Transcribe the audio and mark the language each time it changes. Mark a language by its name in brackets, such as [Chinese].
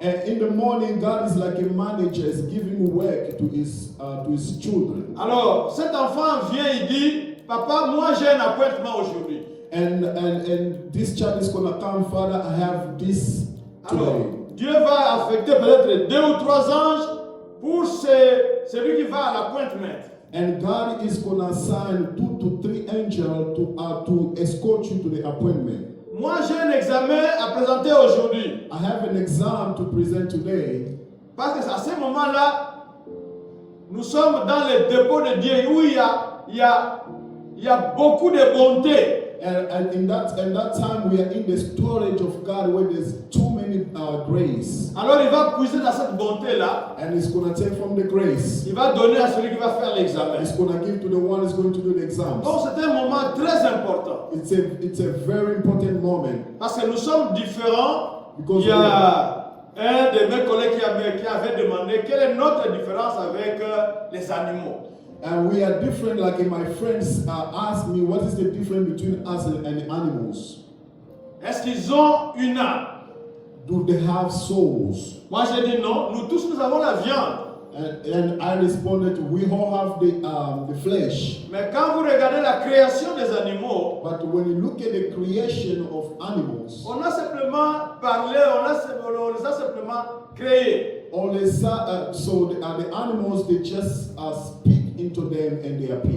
[English] And in the morning, God is like a manager, is giving work to his children. [French] Alors, cet enfant vient, il dit, papa, moi j'ai un appointement aujourd'hui. [English] And this child is gonna come, Father, I have this [French] Alors, [English] today. [French] Dieu va affecter peut-être 2 ou 3 anges pour celui qui va à l'appointement. [English] And God is gonna assign 2 to 3 angels to escort you to the appointment. [French] Moi j'ai un examen à présenter aujourd'hui. [English] I have an exam to present today. [French] Parce que à ce moment-là, nous sommes dans le dépôt de Dieu où il y a beaucoup de bonté. [English] And in that time, we are in the storage of God where there's too many grace. [French] Alors il va puiser dans cette bonté-là. [English] And He's going to take from the grace. [French] Il va donner à celui qui va faire l'examen. [English] He's going to give to the one who's going to do the exams. [French] Donc c'est un moment très important. [English] It's a very important moment. [French] Parce que nous sommes différents. [English] Because [French] Il y a un de mes collègues qui avait demandé quelle est notre différence avec les animaux. [English] And we are different, like my friends asked me, what is the difference between us and animals? [French] Est-ce qu'ils ont une âme? [English] Do they have souls? [French] Moi j'ai dit non, nous tous nous avons la viande. [English] And I responded, we all have the flesh. [French] Mais quand vous regardez la création des animaux, [English] But when you look at the creation of animals, [French] on a simplement parlé, on les a simplement créés. [English] only so the animals, they just speak into them and they appear.